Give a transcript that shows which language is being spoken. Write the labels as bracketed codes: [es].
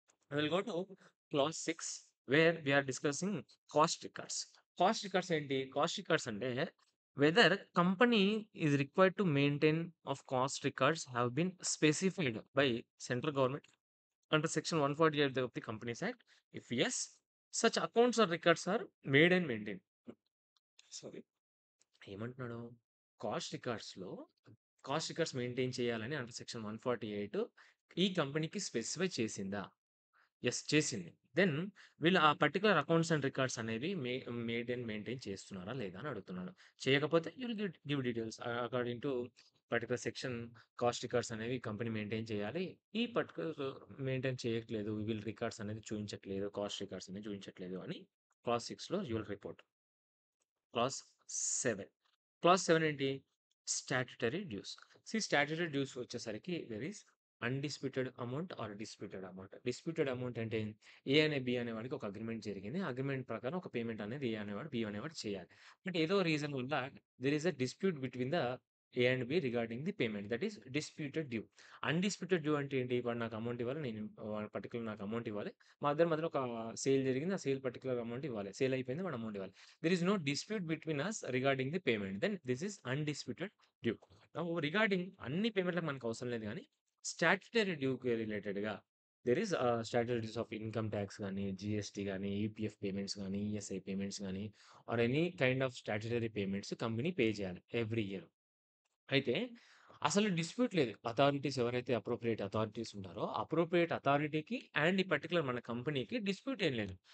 [en] Will go to clause 6 where we are discussing cost records. [te] Cost records ఏంటి? Cost records అంటే weather company is required to maintain of cost records have been specified by central government [en] under section 148 of the Companies Act. If yes, such accounts or records are made and maintained. [te] Sorry, ఏమంటున్నాడు? Cost రికార్డ్స్‌లో cost records maintain చేయాలని under section 148 ఈ కంపెనీకి specify చేసిందా? Yes, చేసింది. Then వీళ్ళు ఆ particular accounts and records అనేవి maintain చేస్తున్నారా లేదా అని అడుగుతున్నాను. చేయకపోతే you will give details according to particular section cost records అనేవి కంపెనీ మెయింటైన్ చేయాలి. ఈ పర్టిక్యులర్ మెయింటైన్ చేయట్లేదు. వీళ్ళు రికార్డ్స్ అనేది చూయించట్లేదు. కాస్ట్ రికార్డ్స్ అనేవి చూయించట్లేదు అని class 6లో you will report. Class 7. Class 7 ఏంటి? Statutory dues. స్టాట్యుటరీ డ్యూస్ వచ్చేసరికి there is undisputed amount are disputed amount. Disputed amount అంటే ఏ అనే బి అనేవాడికి ఒక అగ్రీమెంట్ జరిగింది. ఆ అగ్రీమెంట్ ప్రకారం ఒక పేమెంట్ అనేది ఏ అనేవాడు, బి అనేవాడు చేయాలి. బట్ ఏదో రీజన్ వల్ల [en] There is a dispute between the A and B regarding the payment. [te] That is disputed due. Undisputed due అంటే ఏంటి? వాడు నాకు అమౌంట్ ఇవ్వాలి. నేను పర్టిక్యులర్ నాకు అమౌంట్ ఇవ్వాలి. మా ఇద్దరి మధ్యలో ఒక సేల్ జరిగింది. ఆ సేల్ పర్టిక్యులర్ అమౌంట్ ఇవ్వాలి. సేల్ అయిపోయింది. వాడు అమౌంట్ ఇవ్వాలి. [en] There is no dispute between us regarding the payment. Then this is undisputed due. Now regarding [te] అన్ని పేమెంట్‌లకు మనకు అవసరం లేదు గానీ, స్టాట్యుటరీ డ్యూకి రిలేటెడ్‌గా there is statutory dues of income tax గానీ, జీఎస్టీ గానీ, ఈపీఎఫ్ పేమెంట్స్ గానీ, ఈఎస్ఐ పేమెంట్స్ గానీ or any kind of statutory payments company pay చేయాలి ఎవ్రీ ఇయర్. అయితే అసలు డిస్ప్యూట్ లేదు. అథారిటీస్ ఎవరైతే అప్రోప్రియేట్ అథారిటీస్ ఉంటారో, అప్రోప్రియేట్ అథారిటీకి అండ్ ఈ పర్టిక్యులర్ మన కంపెనీకి డిస్ప్యూట్ ఏం లేదు.